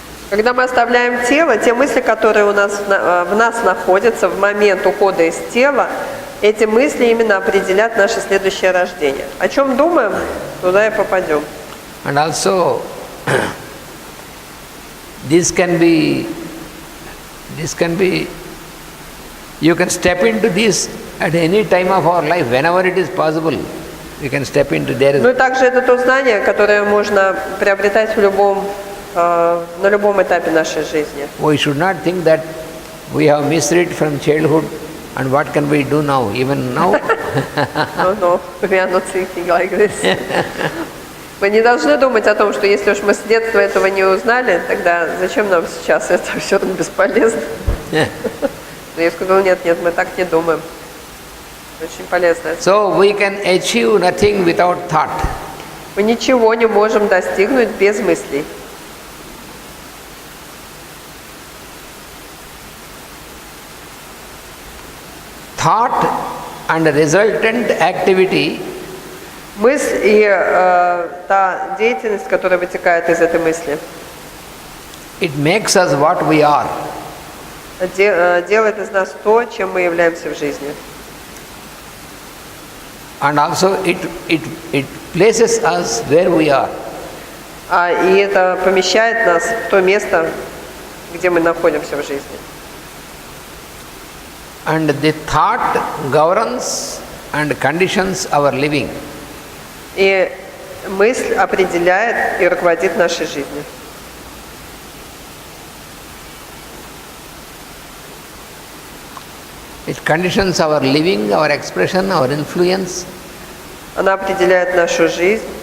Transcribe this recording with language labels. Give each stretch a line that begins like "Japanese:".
Russian: когда мы оставляем тело, те мысли, которые в нас находятся в момент ухода из тела, эти мысли именно определят наше следующее рождение. О чем думаем, туда и попадем.
English: And also, this can be, you can step into this at any time of our life, whenever it is possible. We can step into there.
Russian: Ну и также это то знание, которое можно приобретать на любом этапе нашей жизни.
English: We should not think that we have misread from childhood and what can we do now, even now. No, we are not thinking like this.
Russian: Мы не должны думать о том, что если уж мы с детства этого не узнали, тогда зачем нам сейчас это все бесполезно. Но я сказала, нет, мы так не думаем. Очень полезно.
English: So we can achieve nothing without thought.
Russian: Мы ничего не можем достигнуть без мыслей.
English: Thought and resultant activity
Russian: Мысль и та деятельность, которая вытекает из этой мысли,
English: it makes us what we are.
Russian: Делает из нас то, чем мы являемся в жизни.
English: And also it places us where we are.
Russian: И это помещает нас в то место, где мы находимся в жизни.
English: And the thought governs and conditions our living.
Russian: И мысль определяет и руководит нашей жизнью.
English: It conditions our living, our expression, our influence.
Russian: Она определяет нашу жизнь,